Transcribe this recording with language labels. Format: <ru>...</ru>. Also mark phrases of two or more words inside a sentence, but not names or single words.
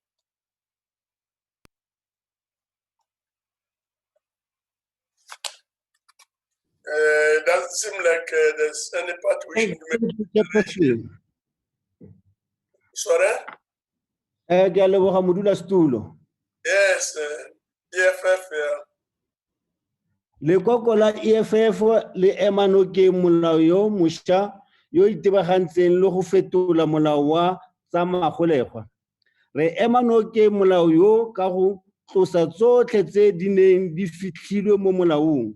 <en>Doesn't seem like there's any party wishing to make a declaration. Sorry? Yes, EFF, yeah.</en> <tn>Lekoko la EFF le emano ke molao yo mošwa yo itebagantseng le go fetola molao wa tsa magolegwa. Re emano ke molao yo ka go tlosa tsotlhe tse di neng di fitlhilwe mo molaong.</tn>